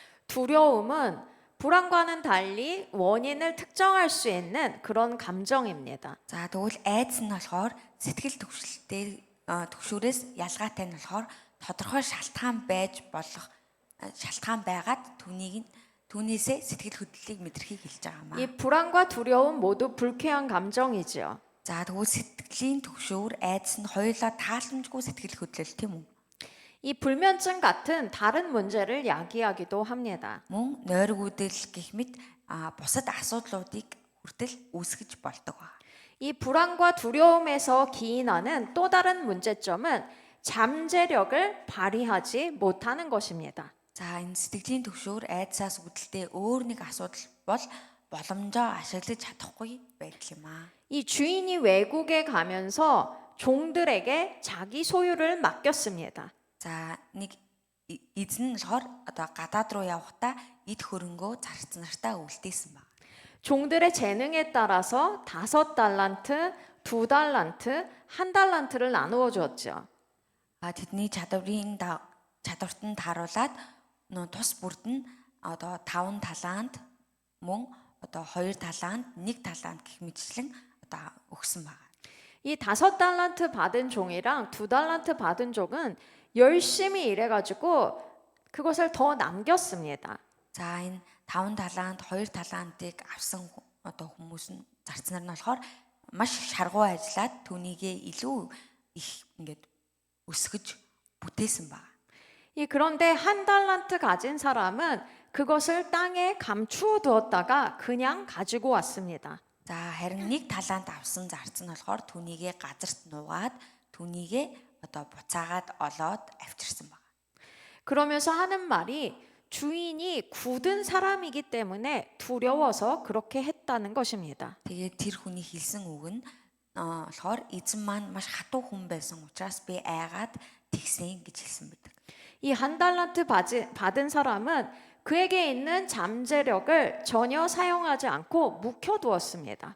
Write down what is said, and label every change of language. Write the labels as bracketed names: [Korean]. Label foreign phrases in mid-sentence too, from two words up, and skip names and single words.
[Korean] 두려움은 불안과는 달리 원인을 특정할 수 있는 그런 감정입니다. [Mongolian] За тэгвэл айдас нь болохоор сэтгэл төвшүүрээс ялгаатай нь болохоор тодорхой шалтгаан байж болох шалтгаан байгаад түүнээсээ сэтгэл хөдлөлийг мэдрэхийг хэлж байгаа маа. [Korean] 이 불안과 두려움 모두 불쾌한 감정이지요. [Mongolian] За тэгвэл сэтгэлийн төвшүүр айдас нь хоёулаа тааламжгүй сэтгэл хөдлөл тийм үү? [Korean] 이 불면증 같은 다른 문제를 야기하기도 합니다. [Mongolian] Мөн нойргүүдэл гэх мэт бусад асуудлуудыг хүртэл үүсгэж болдог ба. [Korean] 이 불안과 두려움에서 기인하는 또 다른 문제점은 잠재력을 발휘하지 못하는 것입니다. [Mongolian] За энэ сэтгэлийн төвшүүр айдсаас үүдэлтэй өөр нэг асуудал бол боломжоо ашиглаж чадахгүй байдал юм аа. [Korean] 이 주인이 외국에 가면서 종들에게 자기 소유를 맡겼습니다. [Mongolian] За нэг эзэн нь болохоор одоо гадаад руу явахдаа эд хөрөнгөө зарц нартаа үлдээсэн баг. [Korean] 종들의 재능에 따라서 5달란트, 2달란트, 1달란트를 나누어 주었죠. [Mongolian] Тэдний чадварт нь тааруулаад тус бүрд нь одоо 5 талант мөн одоо 2 талант, 1 талант гэх мэтчлэн одоо өгсөн баг. [Korean] 이 5달란트 받은 종이랑 2달란트 받은 종은 열심히 일해가지고 그것을 더 남겼습니다. [Mongolian] За энэ 5 талант, 2 талантыг авсан одоо хүмүүс нь зарцнаар нь болохоор маш шаргуу ажиллаад түүнийгээ илүү их ингээд өсгөж бүтээсэн баг. [Korean] 그런데 1달란트 가진 사람은 그것을 땅에 감추어 두었다가 그냥 가지고 왔습니다. [Mongolian] За харин 1 талант авсан зарц нь болохоор түүнийгээ газарт нугаад түүнийгээ одоо буцаагаад олоод авчирсан баг. [Korean] 그러면서 하는 말이 주인이 굳은 사람이기 때문에 두려워서 그렇게 했다는 것입니다. [Mongolian] Тэгээд тэр хүний хэлсэн үг нь болохоор эзэн маань маш хатуу хүн байсан учраас би айгаад тэгсэн гэж хэлсэн байдаг. [Korean] 이 한 달란트 받은 사람은 그에게 있는 잠재력을 전혀 사용하지 않고 묵혀두었습니다.